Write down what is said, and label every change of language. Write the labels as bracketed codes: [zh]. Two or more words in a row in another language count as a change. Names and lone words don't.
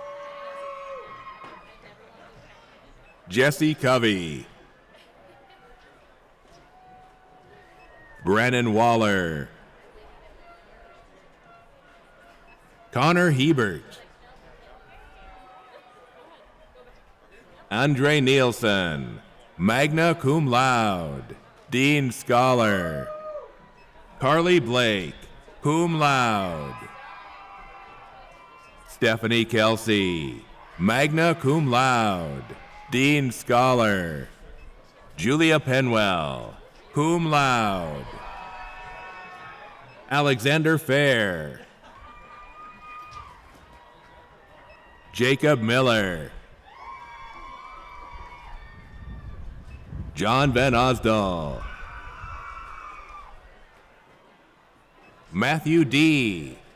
[en] Jesse Covey. Brennan Waller. Connor Hebert. Andre Nielsen, [la] magna cum laude. [en] Dean Scholar. Carly Blake, [la] cum laude. [en] Stephanie Kelsey, [la] magna cum laude. [en] Dean Scholar. Julia Penwell, [la] cum laude. [en] Alexander Fair. Jacob Miller. John Van Osdal. Matthew D.